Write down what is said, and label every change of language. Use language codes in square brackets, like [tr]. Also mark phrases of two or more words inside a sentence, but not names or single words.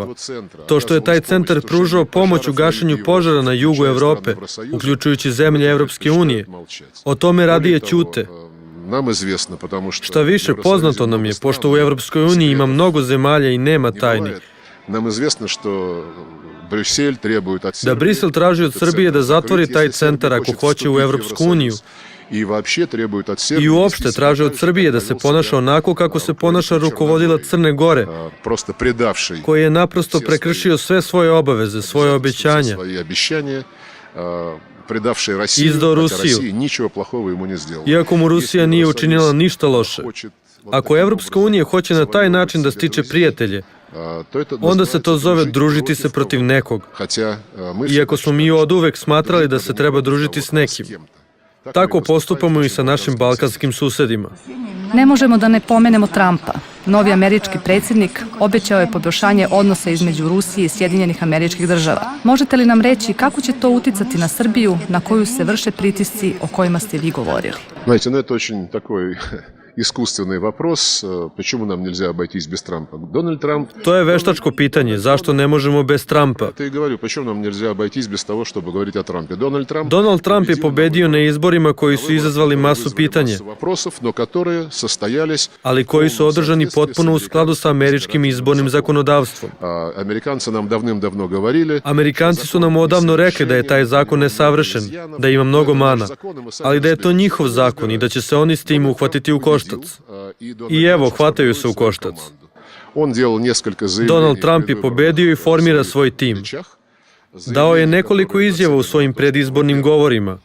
[sr] To što je taj centar pružao pomoć u gašenju požara na jugu Evrope, uključujući zemlje Evropske unije, o tome radije ćute. Šta više, poznato nam je, pošto u Evropskoj uniji ima mnogo zemalja i nema tajni, da Brisel traži od Srbije da zatvori taj centar ako hoće u Evropsku uniju [ru] и вообще требуют от Сербии [sr] I uopšte traže od Srbije da se ponaša onako kako se ponaša rukovodila Crne Gore, [ru] просто предавший [sr] koji je naprosto prekršio sve svoje obaveze, svoje obećanja. [ru] свои обещания, предавший Россию, Издал хотя [sr] Rusiju. [ru] Россия ничего плохого ему не сделала. [sr] Iako mu Rusija [ru] Если [sr] nije [ru] Евросоюз [sr] učinila ništa loše. [ru] хочет вот [sr] Ako [ru] таким [sr] Evropska [ru] образом [sr] unija hoće na taj način da stiče prijatelje, [ru] то это [sr] onda se to [ru] называется [sr] zove [ru] дружить [sr] družiti se protiv nekog. [ru] Хотя мы [sr] Iako [ru] всегда [sr] smo mi [ru] считали, [sr] oduvek [ru] что [sr] smatrali da se [ru] дружить [sr] treba [ru] надо [sr] družiti [ru] с [sr] s nekim. [ru] кем-то. [sr] Tako postupamo i sa našim balkanskim susedima. Ne možemo da ne pomenemo Trumpa. Novi američki predsjednik obećao je poboljšanje odnosa između Rusije i Sjedinjenih Američkih Država. Možete li nam reći kako će to uticati na Srbiju, na koju se vrše pritisci o kojima ste vi govorili? [ru] Знаете, это очень такой искусственный вопрос. Почему нам нельзя обойтись без Трампа? Дональд Трамп... [sr] To je veštačko pitanje, zašto ne možemo bez Trumpa? [ru] Это и говорю, почему нам нельзя обойтись без того, чтобы говорить о Трампе? [sr] Donald Trump je pobedio na izborima koji su izazvali masu pitanja, [ru] вопросов, но которые состоялись... [sr] ali koji su održani potpuno u skladu sa američkim izbornim zakonodavstvom. [ru] Американцы нам давным-давно говорили... [sr] Amerikanci su nam odavno rekli da je taj zakon nesavršen, da ima mnogo mana, ali da je to njihov zakon i da će se oni s tim uhvatiti u koštac. I evo, hvataju se u koštac. Donald Trump je pobedio i formira svoj tim. Dao je nekoliko izjava u svojim predizbornim govorima.